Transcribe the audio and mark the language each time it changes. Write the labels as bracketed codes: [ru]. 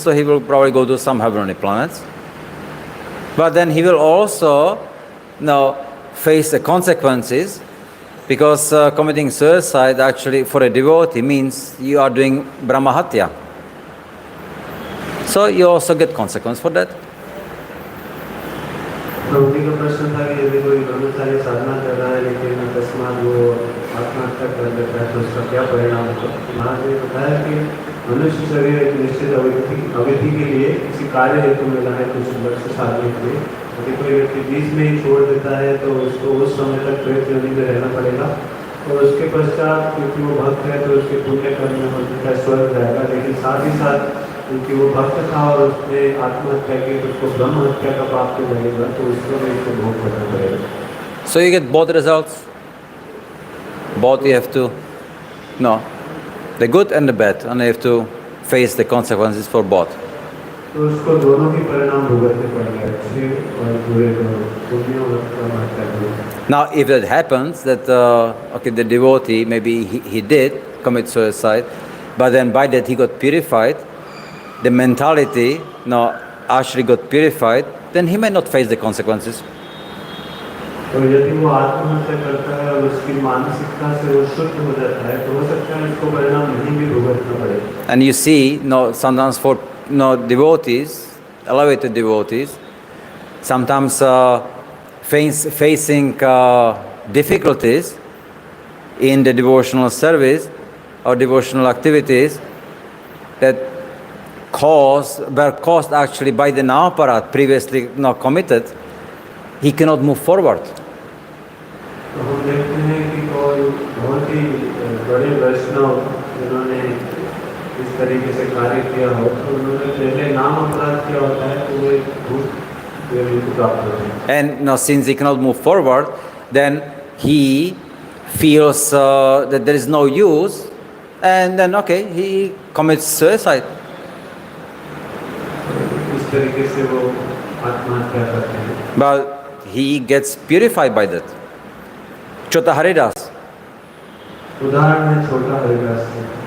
[en] So he will probably go to some heavenly planets. But then he will also face the consequences, because committing suicide actually for a devotee means you are doing brahmahatya. So you also get consequence for that. [hi] प्रभुजी का प्रश्न था कि यदि कोई ब्रह्मचारी साधना कर रहा है लेकिन अकस्मात वो आत्महत्या कर लेता है तो उसका क्या परिणाम होगा? महाराज ने बताया कि मनुष्य शरीर एक निश्चित अवधि के लिए किसी कार्य हेतु मिला है, कुछ वर्ष साधने के लिए. यदि कोई व्यक्ति बीच में ही छोड़ देता है तो उसको उस समय तक प्रेत योनि में रहना पड़ेगा, और उसके पश्चात क्योंकि वो भक्त है तो उसके पुण्य कर्म में का स्वर्ग रहेगा. लेकिन साथ ही साथ क्योंकि वो भक्त था और उसने आत्महत्या की तो उसको ब्रह्म हत्या का पाप तो लगेगा, तो उसको भी इसको भोग करना पड़ेगा. [en] So you get both results. Both you have to, the good and the bad, and you have to face the consequences for both. [hi] तो उसको दोनों ही परिणाम भुगतने पड़ेंगे, अच्छे और बुरे दोनों, पुण्य और आत्महत्या दोनों. [en] Now, if that happens, that the devotee maybe he did commit suicide, but then by that he got purified, the mentality actually got purified, then he may not face the consequences. [hi] तो यदि वो आत्महत्या करता है और उसकी मानसिकता से वो शुद्ध हो जाता है तो हो सकता है इसको परिणाम नहीं भी भुगतना पड़े. [en] And you see, sometimes for devotees, elevated devotees, sometimes facing difficulties in the devotional service or devotional activities that were caused actually by the Navaparat previously committed, he cannot move forward. [hi] तो हम देखते हैं कि कोई बहुत ही बड़े वैष्णव जिन्होंने इस तरीके से कार्य किया हो तो उन्होंने पहले नाम अपराध किया होता है तो वो भूत प्राप्त होते हैं. [en] And since he cannot move forward, then he feels that there is no use and then okay, he commits suicide. [hi] इस तरीके से वो आत्महत्या करते हैं। [en] But he gets purified by that. Chota Haridas. [hi] उदाहरण है छोटा हरिदास जी।